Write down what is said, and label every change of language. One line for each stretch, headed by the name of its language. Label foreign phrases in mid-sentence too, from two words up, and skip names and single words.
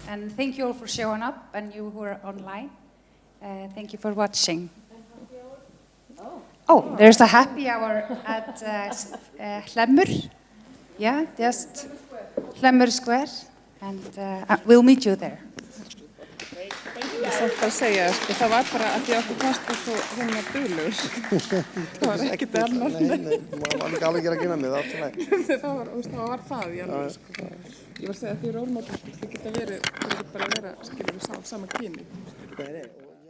English: And thank you all for showing up, and you who are online. Thank you for watching. Oh, there's a happy hour at Hlemmur. Yeah, just Hlemmur Square, and we'll meet you there.
Icelandic: Ég samt að segja, sko, það var bara að því að okkur fannst þú svo duglegur. Það var ekkert annað. Nei, maður var ekki alveg að gera mig, það var alltaf það var það, í alveg, sko. Ég var að segja að því rólmódel, þið geta verið, þið geta bara að vera, skilur við, sama kyni.